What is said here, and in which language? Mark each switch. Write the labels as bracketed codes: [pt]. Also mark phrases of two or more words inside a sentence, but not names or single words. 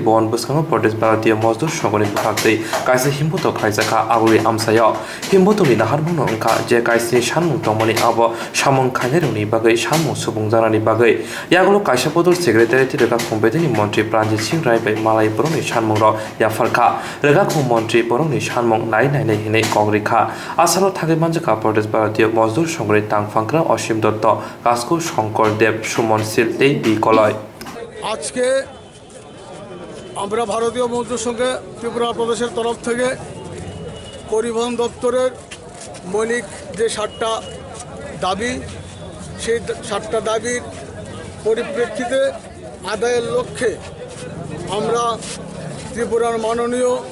[trp] bon buskango Pradesh Bharatiya Mazdur Sangoni bukhakte kaisa himboto khlaijaka aguri amsayo himbotoni naharmungno ongka je kaisini samung tongmani abo samung khainai roni bagai samung subung janani bagai yagulo kaisa podor secretary rega khombedini montri Ranjit Singh Rai bai malai borongni sanmung ro yafarkha rega khum montri borongni sanmung nai hinai kongrikha asalo thage manjaka Pradesh Bharatiya Mazdur Sangoni tangfangkra Osim Dotto Kasko Shankar Dev Sumon Sil ei bi koloi [bn] আজকে আমরা ভারতীয় মজদুর সঙ্গে ত্রিপুরা প্রদেশের তরফ থেকে পরিবহন দপ্তরের মৌলিক যে 7টা দাবি সেই 7টা দাবির পরিপ্রেক্ষিতে আদায়ের লক্ষ্যে আমরা ত্রিপুরার মাননীয়